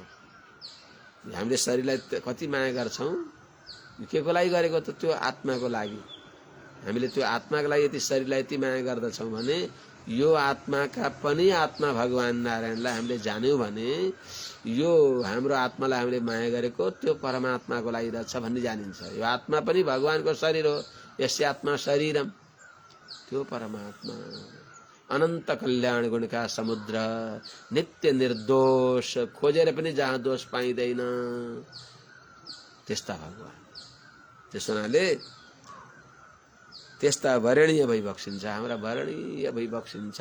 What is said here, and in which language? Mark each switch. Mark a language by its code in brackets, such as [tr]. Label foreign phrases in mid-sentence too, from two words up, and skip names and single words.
[ne] हामीले शरीरलाई कति माया गर्छौं, के को लागि गरेको त त्यो आत्माको लागि। हामीले त्यो आत्माको लागि यति शरीरलाई यति माया गर्दछौं भने यो आत्माका पनि आत्मा भगवान नारायणलाई हामीले जान्यौं भने यो हाम्रो आत्मालाई हामीले माया गरेको त्यो परमात्माको लागि रहेछ भन्ने जानिन्छ। यो आत्मा पनि भगवानको शरीर हो, [sa] यस्य आत्मा शरीरम, [ne] त्यो परमात्मा अनन्त कल्याण गुणका समुद्र, नित्य निर्दोष, खोजेर पनि जहाँ दोष पाइँदैन त्यस्ता भगवान। त्यसो हुनाले त्यस्ता वरणीय भइबक्सिन्छ, हाम्रा वरणीय भइबक्सिन्छ।